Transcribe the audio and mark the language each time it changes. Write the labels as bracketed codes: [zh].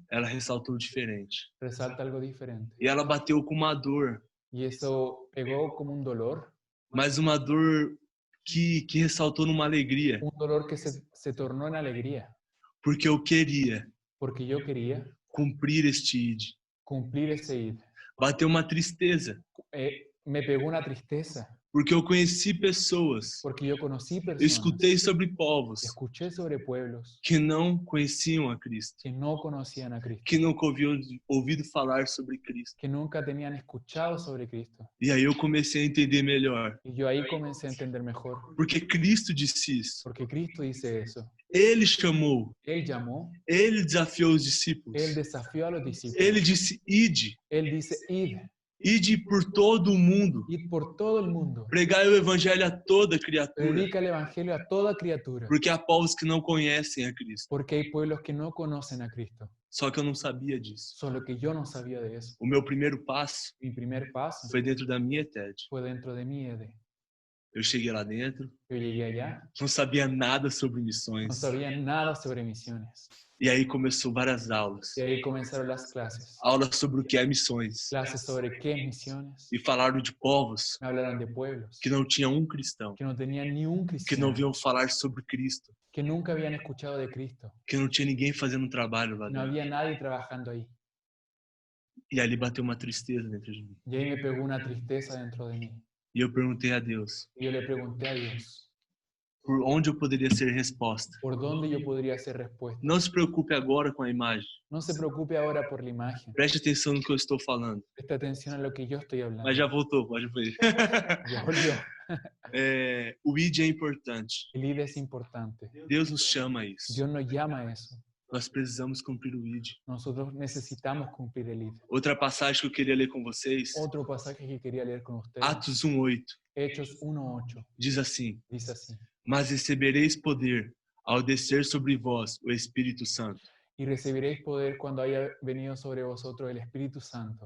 [pt] ela ressaltou diferente. [es] resalta algo diferente. [pt] E ela bateu com uma dor, [es] Y eso pegó como un dolor [pt] mas uma dor que ressaltou numa alegria, [es] un dolor que se tornó en alegría, [pt] porque eu queria [es] porque yo quería [pt] cumprir este ID. [es] cumplir ese id. [pt] Bateu uma tristeza, [es] Me pegó una tristeza, [pt] porque eu conheci pessoas, [es] porque yo conocí [pt] eu [es] personas, [pt] escutei sobre povos [es] escuché sobre pueblos [pt] que não conheciam a Cristo, [es] que no conocían a Cristo, [pt] que nunca haviam ouvido falar sobre Cristo. [es] que nunca tenían escuchado sobre Cristo. [pt] E aí eu comecei a entender melhor, [es] Y yo ahí comencé a entender mejor, [pt] porque Cristo disse isso. [es] porque Cristo dice eso. [pt] Ele chamou, [es] Él llamó, [pt] ele desafiou os discípulos. [es] Él desafió a los discípulos. [pt] Ele disse: Ide, [es] Él dice, [pt] ide por todo o mundo, [es] id por todo el mundo, [pt] pregai o evangelho a toda criatura, [es] predica el evangelio a toda criatura, [pt] porque há povos que não conhecem a Cristo. [es] porque hay pueblos que no conocen a Cristo. [pt] Só que eu não sabia disso. [es] Solo que yo no sabía de eso. [pt] O meu primeiro passo [es] Mi primer paso [pt] foi dentro da minha TED. [es] fue dentro de mi EDE. [pt] Eu cheguei lá dentro, [es] Yo llegué allá, [pt] não sabia nada sobre [es] no [pt] missões. [es] sabía nada sobre misiones. [pt] E aí começou várias aulas. [es] Y ahí comenzaron las clases. [pt] Aulas sobre o que é missões. [es] Clases sobre qué es misiones. [pt] E falaram de povos [es] Me hablaron de pueblos [pt] que não tinham um cristão, [es] que no tenían ni un que cristiano, [pt] não ouviam falar sobre Cristo, [es] que nunca habían escuchado de Cristo. [pt] que não tinha ninguém fazendo um trabalho lá [es] No [pt] dentro. [es] había nadie trabajando ahí. [pt] E ali bateu uma tristeza dentro de mim. [es] Y ahí me pegó una tristeza dentro de mí. [pt] E eu perguntei a Deus, [es] Y yo le pregunté a Dios, [pt] por onde eu poderia ser resposta. [es] ¿por dónde yo podría hacer respuesta? [pt] Não se preocupe agora com a imagem. [es] No se preocupe ahora por la imagen. [pt] Preste atenção no que eu estou falando. [es] Presta atención a lo que yo estoy hablando. [pt] Mas já voltou, pode ver. [es] Ya volvió. [pt] O ID é importante. [es] El ID es importante. [pt] Deus nos chama a isso. [es] Dios nos llama a eso. [pt] Nós precisamos cumprir o ID. [es] Nosotros necesitamos cumplir el ID. [pt] Outra passagem que eu queria ler com vocês, [es] Otro pasaje que quería leer con ustedes. [pt] Atos 1:8, [es] Hechos 1:8. [pt] diz assim: [es] Dice así. [pt] Mas recebereis poder ao descer sobre vós o Espírito Santo. [es] y recibiréis poder cuando haya venido sobre vosotros el Espíritu Santo.